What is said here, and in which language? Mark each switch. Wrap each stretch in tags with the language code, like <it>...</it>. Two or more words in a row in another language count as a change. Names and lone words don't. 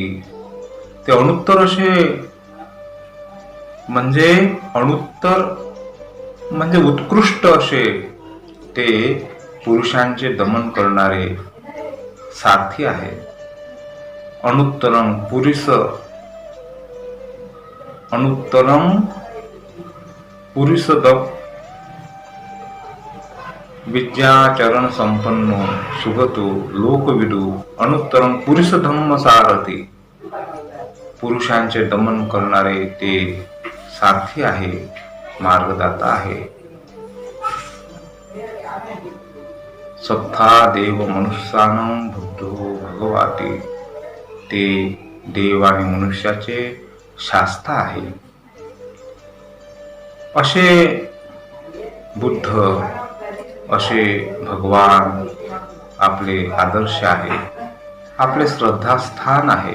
<mr>ते अनुत्तर असे म्हणजे अनुत्तर म्हणजे उत्कृष्ट असे ते पुरुषांचे दमन करणारे सारथी आहे.</mr> <pi>अनुत्तरम पुरुष विद्याचरण संपन्नो सुगतो लोकविदू अनुत्तरम पुरुष धम्म सारथी.</pi> <mr>पुरुषांचे दमन करणारे ते सारथी आहे, मार्गदाता आहे.</mr> <pi>सत्ता देव मनुष्यानं बुद्धो भगवाती,</pi> <mr>ते देव आणि मनुष्याचे शास्त्र आहे. असे बुद्ध, असे भगवान आपले आदर्श आहे, आपले श्रद्धास्थान आहे.</mr>